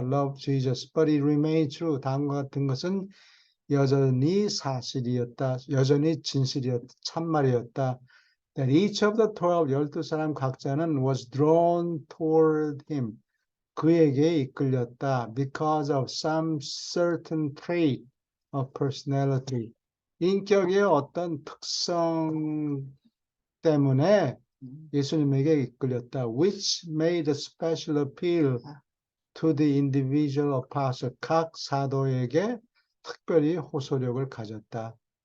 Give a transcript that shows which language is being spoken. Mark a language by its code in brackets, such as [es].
[en] Love Jesus, but it remained true. [ko] 다음과 같은 것은 여전히 사실이었다. 여전히 진실이었다. 참말이었다. [en] That each of the 12, [ko] 12사람 각자는 [en] was drawn toward him. [ko] 그에게 이끌렸다. [en] Because of some certain trait of personality. [ko] 인격의 어떤 특성 때문에 예수님에게 이끌렸다. [en] Which made a special appeal to the individual apostle. [ko] 각 사도에게 특별히 호소력을 가졌다.